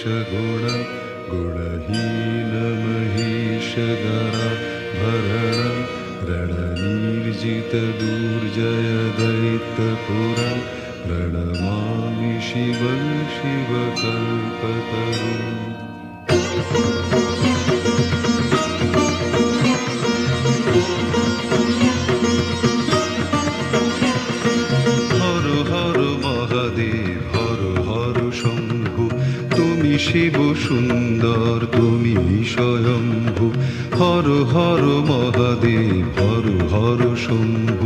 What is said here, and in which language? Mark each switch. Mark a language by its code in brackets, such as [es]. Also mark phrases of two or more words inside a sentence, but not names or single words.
[sa] गुण गुणहीन महेश गरा भरण रणनिर्जित दुर्जय दैत्यपुरा प्रणमामि शिवं शिवकल्पतरुम्। [bn] শিব সুন্দর তুমি স্বয়ম্ভু, হর হর মহাদেব হর হর শম্ভু।